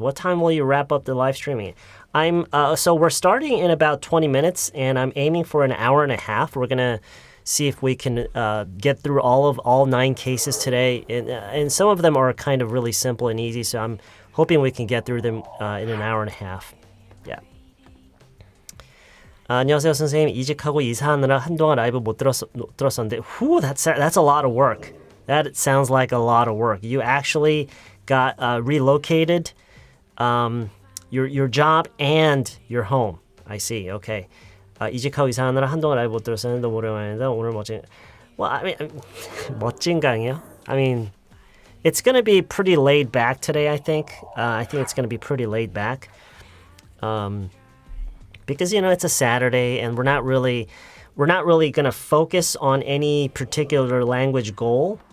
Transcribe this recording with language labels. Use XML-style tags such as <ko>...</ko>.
<en>What time will you wrap up the live streaming? So we're starting in about 20 minutes, and I'm aiming for an hour and a half. We're going to see if we can get through all 9 cases today. And some of them are kind of really simple and easy, so I'm hoping we can get through them in an hour and a half. Yeah.</en> <ko>안녕하세요, 선생님. 이직하고 이사하느라 한동안 라이브 못 들었었는데,</ko> <en>that's a lot of work. That sounds like a lot of work. You actually got relocated, your job and your home. I see. Okay.</en> <ko>이직하고 이사하느라 한동안 라이브 못 들었었는데 오랜만이다. 오늘 멋진.</ko> <en>Well, I mean,</en> <ko>멋진 강의요?</ko> <en>I mean, it's going to be pretty laid back today. I think it's going to be pretty laid back, because it's a Saturday and we're not really going to focus on any particular language goal.</en>